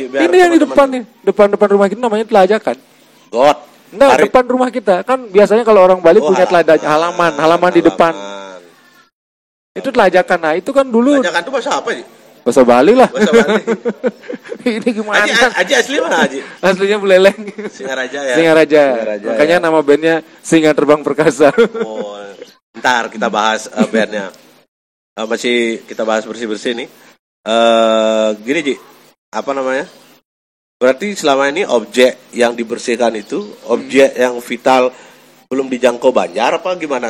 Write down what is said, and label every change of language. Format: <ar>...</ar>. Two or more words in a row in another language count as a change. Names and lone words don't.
<id>Ini yang di depan nih, depan rumah kita namanya telajakan. Got. Enggak, depan rumah kita. Kan biasanya kalau orang Bali punya telajakan, halaman di depan. Itu telajakan. Nah, itu kan dulu. Telajakan itu bahasa apa, Ji? Bahasa Bali lah. Bahasa Bali. Ini gimana? Aji asli mana, Aji? Aslinya Buleleng. Singaraja ya. Singaraja. Makanya ya. nama bandnya Singa Terbang Perkasa. Oh, ntar kita bahas bandnya. Masih kita bahas bersih-bersih nih. Gini, Ji. Apa namanya? Berarti selama ini objek yang dibersihkan itu objek yang vital belum dijangkau Banjar apa gimana?</id>